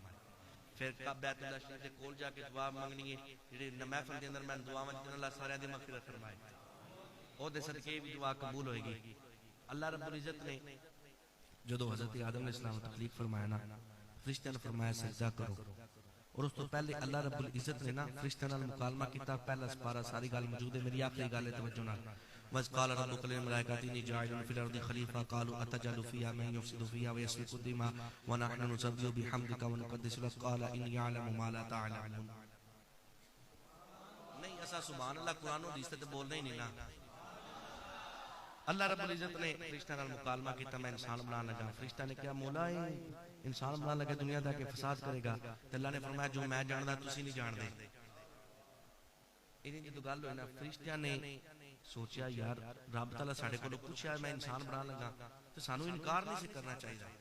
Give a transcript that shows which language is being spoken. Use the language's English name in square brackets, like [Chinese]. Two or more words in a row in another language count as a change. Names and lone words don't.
[Punjabi] پھر بیت اللہ شریف دے کول جا کے دعا منگنی ہے، جیہڑی محفل دے اندر میں دعاواں منگدا اللہ ساریاں دی مغفرت فرمائے، اوہدے صدقے بھی دعا قبول ہوئے گی. [Arabic] الله رب العزة [Punjabi] نے جدوں حضرت آدم علیہ السلام کو تکلیف فرمایا نا، فرشتیاں نے فرمایا سجدہ کرو، اور اس توں پہلے [Arabic] الله رب العزة [Punjabi] نے نا فرشتیاں نال مکالمہ کیتا. پہلا سپارہ ساری گل موجود ہے، میری آخری گل ہے توجہ نال. [Arabic] وإذ قال ربك للملائكة إني جاعل في الأرض خليفة قالوا أتجعل فيها من يفسد فيها ويسفك الدماء ونحن نسبح بحمدك ونقدس لك قال إني أعلم ما لا تعلمون. [Punjabi] نہیں ایسا [Arabic] سبحان الله [Punjabi] قرآن اور حدیث تے بولنا ہی نہیں نا. [Arabic] الله رب العزة [Punjabi] نے فرشتہ نال مکالمہ کیتا، میں انسان بنانے لگا. فرشتہ نے کہا مولا انسان بنانے لگے دنیا دا کے فساد کرے گا. تے اللہ نے فرمایا جو میں جاندا تسی نہیں جاندے۔ انہیں جو گل ہوئی نا، فرشتیاں نے سوچا یار رب تعالیٰ ساڈے کولوں پچھیا میں انسان بنانے لگا، تو سانوں انکار نہیں سی کرنا چاہیے.